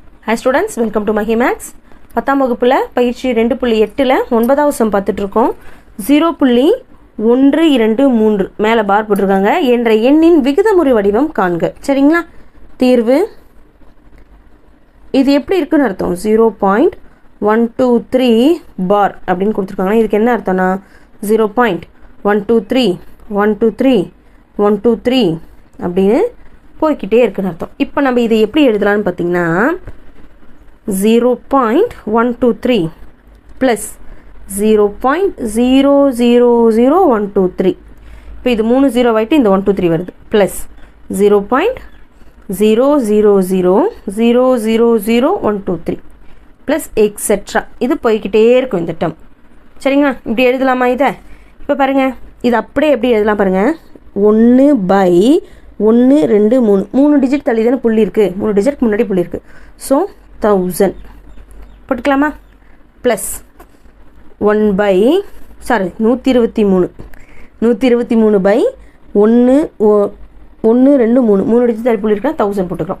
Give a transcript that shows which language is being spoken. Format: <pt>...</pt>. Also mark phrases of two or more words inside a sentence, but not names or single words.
<en>Hi students, welcome to Mahimax.</en> <ta>10ஆம் வகுப்புல பயிற்சி 2.8ல 9வது சம் பார்த்துட்டு இருக்கோம். 0.123 மேலே பார் போட்டுருக்காங்க. என்ற எண்ணின் விகிதமுறு வடிவம் காண்க. சரிங்களா? தீர்வு இது எப்படி இருக்குன்னு அர்த்தம்? 0.123 பார் அப்படின்னு கொடுத்துருக்காங்க. இதுக்கு என்ன அர்த்தம்னா 0.123 123 123 அப்படின்னு போய்கிட்டே இருக்குன்னு அர்த்தம். இப்போ நம்ம இதை எப்படி எழுதலாம்னு பார்த்தீங்கன்னா 0.123 plus 0.000123. இப்போ இது 3 0 ஆயிட்டு இந்த 123 வருது plus 0.00000123</ta> <en>plus etc.</en> <ta>இது போய்கிட்டே இருக்கும் இந்த டேர்ம். சரிங்களா? இப்படி எழுதலாமா இதை? இப்போ பாருங்கள், இது அப்படியே எப்படி எழுதலாம் பாருங்கள். 1/1 2 3 3 டிஜிட் தள்ளி தானே புள்ளி இருக்குது, 3 டிஜிட் முன்னாடி புள்ளி இருக்குது. ஸோ 1000 போட்டுக்கலாமா? ப்ளஸ் 123 பை 1 1 2 3 3 டிஜிட் தள்ளி புள்ளி இருக்குன்னா 1000 போட்டுக்கிறோம்.</ta>